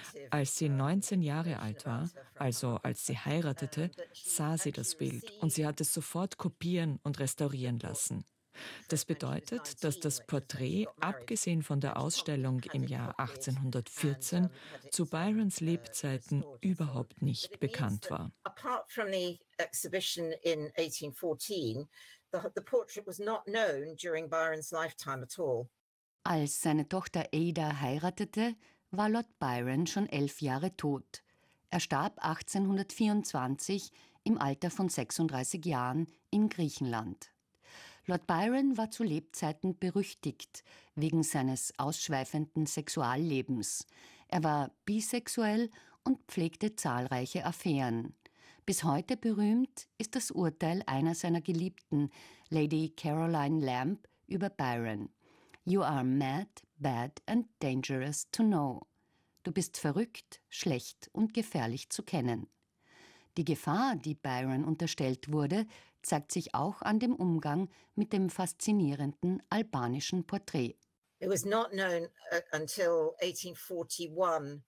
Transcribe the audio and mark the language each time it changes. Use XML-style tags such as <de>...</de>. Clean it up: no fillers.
<de>Als sie 19 Jahre alt war, also als sie heiratete, sah sie das Bild und sie hat es sofort kopieren und restaurieren lassen. Das bedeutet, dass das Porträt, abgesehen von der Ausstellung im Jahr 1814, zu Byrons Lebzeiten überhaupt nicht bekannt war.</de> <en>Apart from the exhibition in 1814, the portrait was not known during Byron's lifetime at all.</en> <de>Als seine Tochter Ada heiratete, war Lord Byron schon 11 Jahre tot. Er starb 1824 im Alter von 36 Jahren in Griechenland. Lord Byron war zu Lebzeiten berüchtigt wegen seines ausschweifenden Sexuallebens. Er war bisexuell und pflegte zahlreiche Affären. Bis heute berühmt ist das Urteil einer seiner Geliebten, Lady Caroline Lamb, über Byron.</de> <en>You are mad, bad and dangerous to know.</en> <de>Du bist verrückt, schlecht und gefährlich zu kennen. Die Gefahr, die Byron unterstellt wurde, zeigt sich auch an dem Umgang mit dem faszinierenden albanischen Porträt.</de> <en>It was not known until 1841.</en>